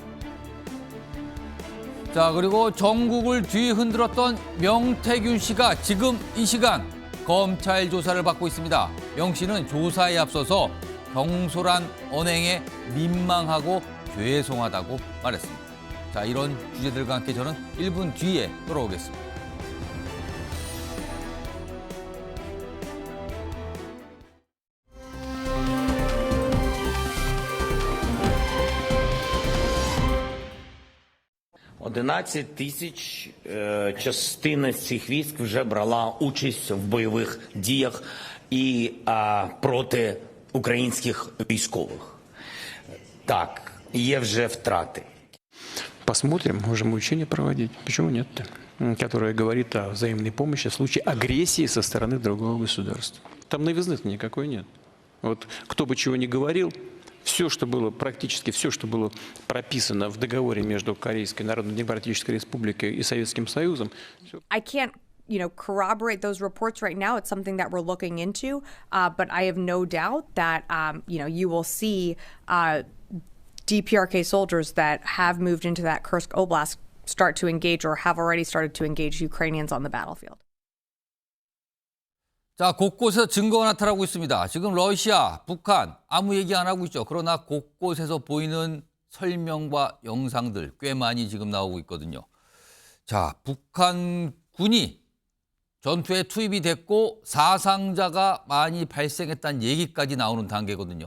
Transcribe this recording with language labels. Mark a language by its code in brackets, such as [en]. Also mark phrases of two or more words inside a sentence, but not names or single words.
[ko] 자, 그리고 전국을 뒤흔들었던 명태균 씨가 지금 이 시간 검찰 조사를 받고 있습니다. 명 씨는 조사에 앞서서 경솔한 언행에 민망하고 죄송하다고 말했습니다. 자, 이런 주제들과 함께 저는 1분 뒤에 돌아오겠습니다. [uk] Тисяч частина з цих військ вже брала участь в бойових діях і проти українських військових. Так, є вже втрати. [ru] Посмотрим, можем учения проводить. Почему нет-то? Которое говорит о взаимной помощи в случае агрессии со стороны другого государства. Там новизны-то никакой нет. Вот кто бы чего ни говорил, все, что было, практически все, что было прописано в договоре между Корейской Народно-Демократической Республикой и Советским Союзом. [en] I can't, corroborate those reports right now. It's something that we're looking into, but I have no doubt that, you will see DPRK soldiers that have moved into that Kursk Oblast start to engage or have already started to engage Ukrainians on the battlefield. [ko] 자, 곳곳에서 증거가 나타나고 있습니다. 지금 러시아, 북한 아무 얘기 안 하고 있죠. 그러나 곳곳에서 보이는 설명과 영상들 꽤 많이 지금 나오고 있거든요. 자, 북한 군이 전투에 투입이 됐고 사상자가 많이 발생했다는 얘기까지 나오는 단계거든요.